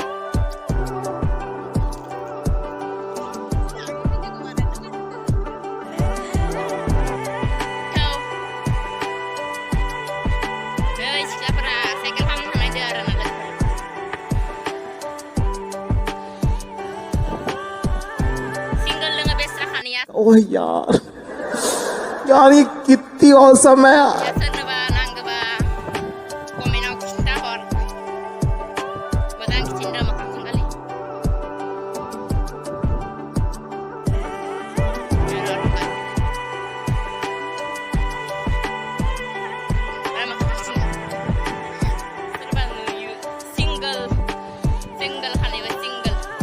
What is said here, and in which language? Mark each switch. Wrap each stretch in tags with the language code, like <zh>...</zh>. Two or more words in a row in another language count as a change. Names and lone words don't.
<brx>सिख्लाफोरा साइकेल खालामनो थांनायदो आरो ना सिंगल लोङो बेस्रा खानिया</brx> <hi>ओह यार ये कितनी औसम है यार</hi> <brx>सोरनोबा नांगौबा कमेन्टआव खिन्था हर मोजां खिथिनो मोखांजों खालि सोरबा नुयो सिंगल खानायबा सिंगल</brx>